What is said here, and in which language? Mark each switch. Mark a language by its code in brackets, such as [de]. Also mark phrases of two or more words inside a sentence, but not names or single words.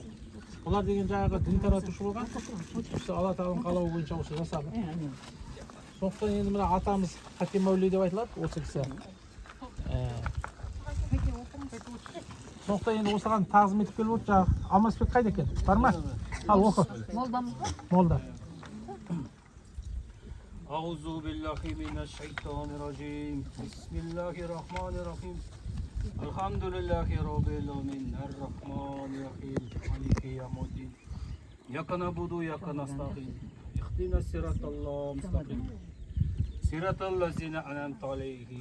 [kk] Олар деген жаңағы дін таратушы болған. Алла тағаланың қалауы бойынша осы жасады. Сондықтан енді мына атамыз хатим әулие деп айтылады, осы кісі. Сондықтан енді осыған тағзым етіп келіп отыр. Алмасбек қайда екен? Бар ма? Ал оқы. Молда. [ar] أعوذ بالله من الشيطان الرجيم بسم الله الرحمن الرحيم الحمد لله رب العالمين الرحمن الرحيم مالك يوم الدين إياك نعبد وإياك نستعين اهدنا الصراط المستقيم صراط الذين أنعمت عليهم